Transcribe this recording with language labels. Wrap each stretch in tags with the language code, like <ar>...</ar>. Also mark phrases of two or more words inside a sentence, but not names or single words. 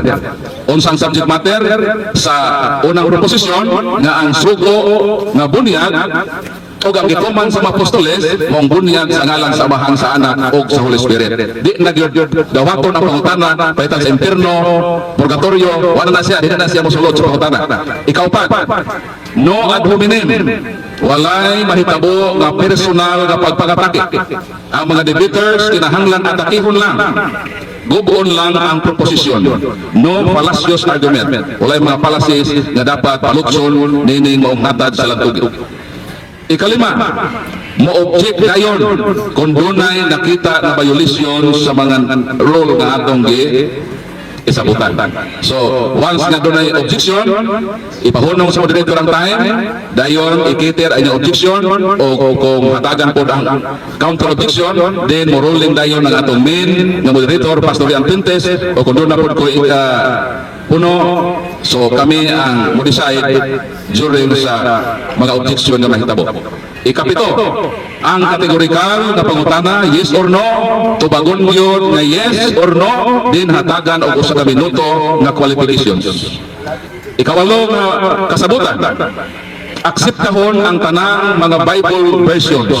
<ceb>Unsang subject matter sa unang proposisyon nga ang sugo nga bunyag o ang gituman sa mga apostoles mong bunyag sa ngalan sa Amahan, sa Anak o sa</ceb> <en>Holy Spirit.</en> <ceb>Di nagdawaton ang pangutana paitan sa impierno, purgatorio, wala na siya, di na siya mosulod sa pangutana. Ikaw pa,</ceb> <en>no ad hominem,</en> <ceb>walay mahitabo nga personal nga pagpangatake. Ang mga debaters kinahanglan atakihon lang, gubuon lang ang proposisyon.</ceb> <en>No fallacious argument.</en> <ceb>Walay mga fallacies nga dapat palukson nining maong natad sa lantugid. Ikalima, mo-object dayon kung dunay nakita na violation sa mga role nga atong isabutan. So, once nga doon ay objection, ipahunong sa moderator ang time, dayon ikiter ay objection, o kung hatagan po ang</ceb> <en>counter objection,</en> <ceb>then moruling dayon ng atong main ng moderator, Pastor Ian Pintes, o kung doon na po ko puno, so kami ang mo-decide during sa mga objection na mahitabo. Ikapito, ang kategorikal na pangutana,</ceb> <en>yes or no,</en> <ceb>tubagon yun nga</ceb> <en>yes or no,</en> <ceb>din hatagan o usa ka minuto nga qualifications. Ikawalo nga kasabutan, akseptahon ang tanang mga</ceb> <en>Bible versions.</en>